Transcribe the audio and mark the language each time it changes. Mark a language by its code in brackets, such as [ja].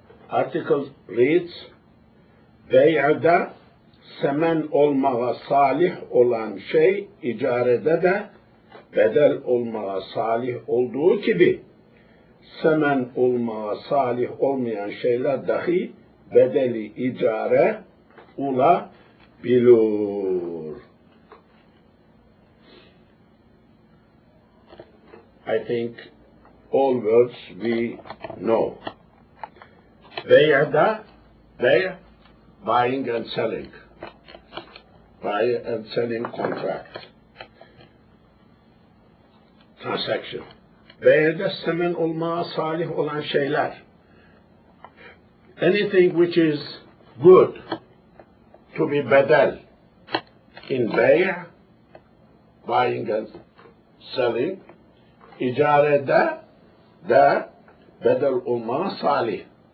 [en] Article reads, [tr] Bey'da semen olmağa salih olan şey icarede de bedel olmağa salih olduğu gibi semen olmağa salih olmayan şeyler dahi bedeli icare olabilir. [en] I think all words we know. Bey'da, bey', buying and selling. Buy and selling contract. Transaction. [tr] Bey'de semen olmaya salih olan şeyler. [en] Anything which is good to be bedel in bey', buying and selling, [tr] icarede de bedel olmaya salih.